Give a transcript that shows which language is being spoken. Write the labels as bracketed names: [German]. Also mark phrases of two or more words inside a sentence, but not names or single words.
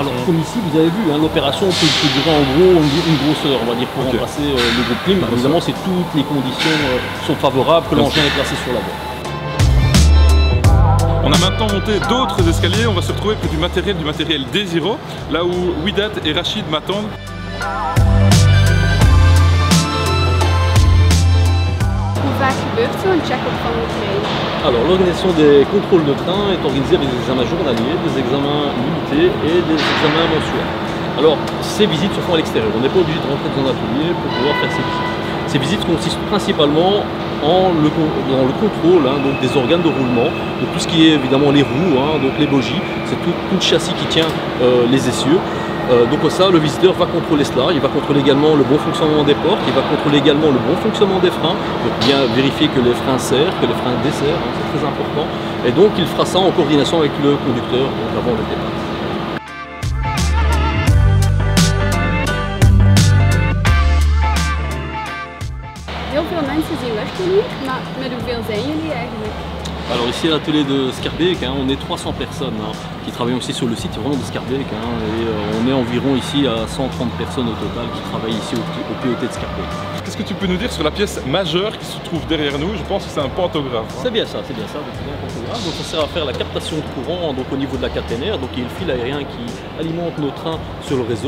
[French] Alors comme ici vous avez vu, l'opération peut durer en gros une grosse heure on va dire pour remplacer le groupe clean. Évidemment si toutes les conditions sont favorables, que l'engin est placé sur la voie. On a maintenant monté d'autres escaliers, on va se retrouver près du matériel Desiro, là où Widad et Rachid m'attendent. [Dutch] Hoe vaak gebeurt zo'n check-up van de trein? [French] Alors l'organisation des contrôles de train est organisée avec des examens journaliers, des examens limités et des examens mensuels. Alors ces visites se font à l'extérieur, on n'est pas obligé de rentrer dans un atelier pour pouvoir faire ces visites. Ces visites consistent principalement dans le contrôle donc des organes de roulement, donc tout ce qui est évidemment les roues, donc les bogies, c'est tout le châssis qui tient les essieux. Donc ça, le visiteur va contrôler cela, il va contrôler également le bon fonctionnement des portes, il va contrôler également le bon fonctionnement des freins, donc bien vérifier que les freins serrent, que les freins desserrent, c'est très important. Et donc il fera ça en coordination avec le conducteur donc avant le départ. [Dutch] Heel veel mensen die werken hier, maar met hoeveel zijn jullie eigenlijk? [French] Alors ici à l'atelier de Schaerbeek, on est 300 personnes qui travaillent aussi sur le site vraiment de Schaerbeek et on est environ ici à 130 personnes au total qui travaillent ici au POT de Schaerbeek. Qu'est-ce que tu peux nous dire sur la pièce majeure qui se trouve derrière nous? Je pense que c'est un pantographe. C'est bien ça, donc c'est un pantographe. Donc ça sert à faire la captation de courant donc, au niveau de la caténaire, donc il y a le fil aérien qui alimente nos trains sur le réseau.